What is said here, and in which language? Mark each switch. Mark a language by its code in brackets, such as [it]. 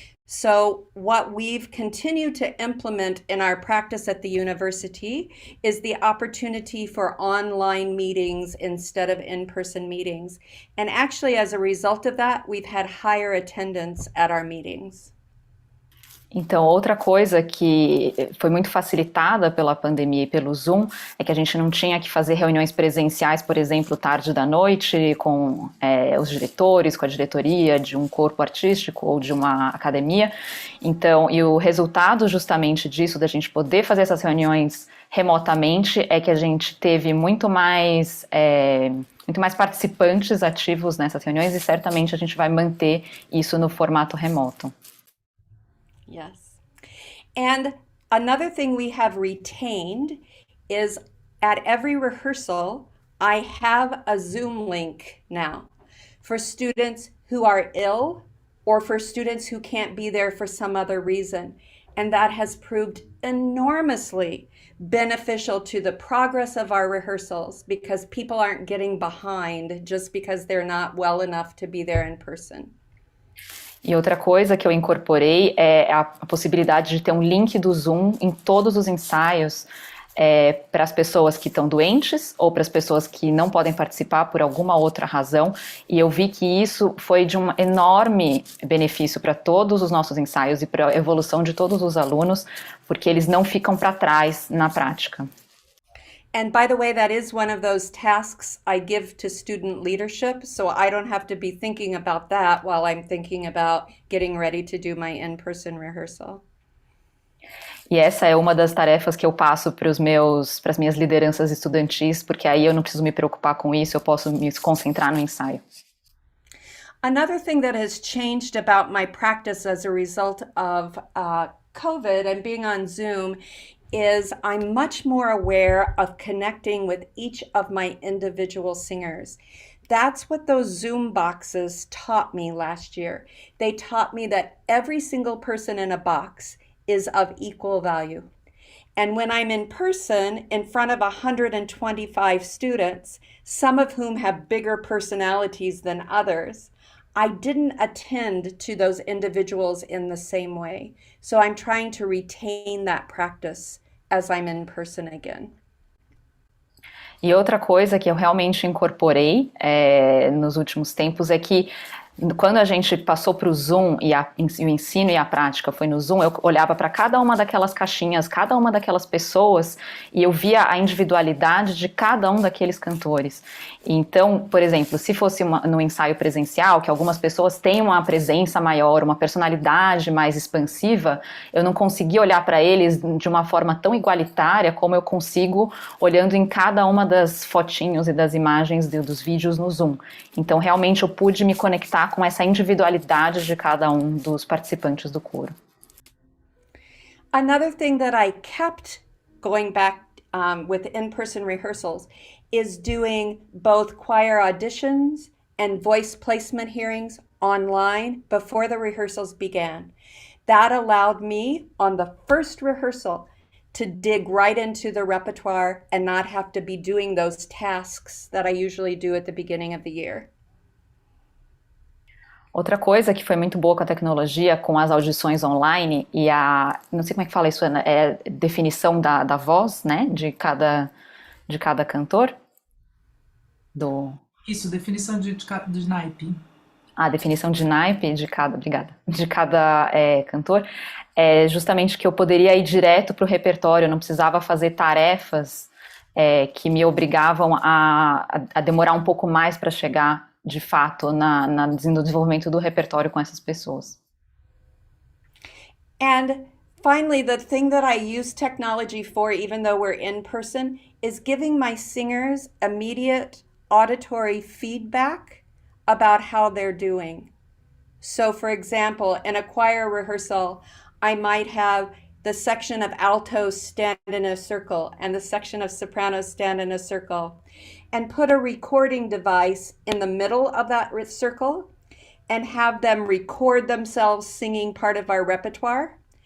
[en] So what we've continued to implement in our practice at the university is the opportunity for online meetings instead of in-person meetings. And actually, as a result of that, we've had higher attendance at our meetings. [pt] Então, outra coisa que foi muito facilitada pela pandemia e pelo Zoom é que a gente não tinha que fazer reuniões presenciais, por exemplo, tarde da noite, com os diretores, com a diretoria de um corpo artístico ou de uma academia. Então, e o resultado justamente disso, da gente poder fazer essas reuniões remotamente, é que a gente teve muito mais participantes ativos nessas reuniões e certamente a gente vai manter isso no formato remoto. [en] Yes. And another thing we have retained is at every rehearsal, I have a Zoom link now for students who are ill or for students who can't be there for some other reason. And that has proved enormously beneficial to the progress of our rehearsals because people aren't getting behind just because they're not well enough to be there in person. [pt] E outra coisa que eu incorporei é a possibilidade de ter um link do Zoom em todos os ensaios para as pessoas que estão doentes ou para as pessoas que não podem participar por alguma outra razão. E eu vi que isso foi de um enorme benefício para todos os nossos ensaios e para a evolução de todos os alunos, porque eles não ficam para trás na prática. [en] And by the way, that is one of those tasks I give to student leadership, so I don't have to be thinking about that while I'm thinking about getting ready to do my in-person rehearsal. [pt] E essa é uma das tarefas que eu passo para as minhas lideranças estudantis, porque aí eu não preciso me preocupar com isso, eu posso me concentrar no ensaio. [en] Another thing that has changed about my practice as a result of COVID and being on Zoom is I'm much more aware of connecting with each of my individual singers. That's what those Zoom boxes taught me last year. They taught me that every single person in a box is of equal value. And when I'm in person in front of 125 students, some of whom have bigger personalities than others, I didn't attend to those individuals in the same way. So I'm trying to retain that practice as I'm in person again. [pt] E outra coisa que eu realmente incorporei nos últimos tempos é que quando a gente passou para o Zoom e o ensino e a prática foi no Zoom, eu olhava para cada uma daquelas caixinhas, cada uma daquelas pessoas e eu via a individualidade de cada um daqueles cantores. Então, por exemplo, se fosse no ensaio presencial, que algumas pessoas têm uma presença maior, uma personalidade mais expansiva, eu não conseguia olhar para eles de uma forma tão igualitária como eu consigo olhando em cada uma das fotinhos e das imagens dos vídeos no Zoom. Então, realmente, eu pude me conectar com essa individualidade de cada um dos participantes do coro. [en] Another thing that I kept going back with in-person rehearsals is doing both choir auditions and voice placement hearings online before the rehearsals began. That allowed me on the first rehearsal to dig right into the repertoire and not have to be doing those tasks that I usually do at the beginning of the year. [pt] Outra coisa que foi muito boa com a tecnologia, com as audições online e não sei como é que fala isso, definição da voz, né, de cada cantor. Isso, definição de naipe. Definição de naipe de cada cantor, justamente que eu poderia ir direto para o repertório, eu não precisava fazer tarefas que me obrigavam a demorar um pouco mais para chegar, de fato, no desenvolvimento do repertório com essas pessoas. [en] And finally, the thing that I use technology for, even though we're in person, is giving my singers immediate auditory feedback about how they're doing. So for example, in a choir rehearsal, I might have the section of altos stand in a circle and the section of sopranos stand in a circle, and put a recording device in the middle of that circle and have them record themselves singing part of our repertoire.